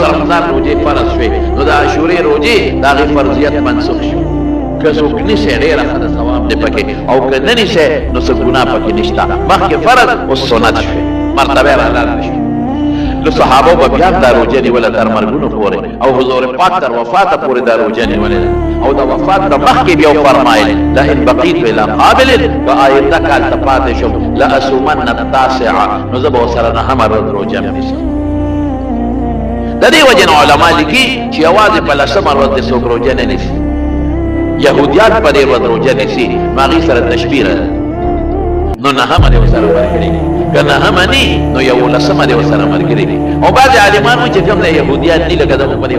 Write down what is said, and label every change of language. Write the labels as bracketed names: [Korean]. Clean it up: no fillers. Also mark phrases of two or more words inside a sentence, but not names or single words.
[Pashto] رمضان روزې فرض شوې نو د عاشورې روزې د هغې فرضیت منسوخ شو که څوک نیسئ ډېره ښه د ثواب دی پکې او که نه نیسئ نو څه ګناه پکې نشته مخکې فرض اوس سنت شوې مرتبه یې رالاړه شوې نو صحابو به بیا دا روژه نیوله تر مرګونو پورې او حضور پاک تر وفاته پورې دا روژه نیولې ده او د وفات نه مخکې بیا وفرمایل [Arabic] لئن بقیت الی قابل [Pashto] که آینده کال ته پاتې شم [Arabic] لاصومن التاسعه [Pashto] نو زه به ورسره نهمه ورځ روژه نیسم د دې وجې نه علما لیکي چې یوازې په لسمه ورځ دې څوک روژه نه نیسي یهودیان په دې ورځ روژه نیسي نو هغې سره تشبیه ده نو نهمه دې ورسره ورکړي که نهمه نی نو یولسمه دې ورسره ملګري دي او بعضې عالمان وایي چې کوم د یهودیان دي لکه زموږ په دې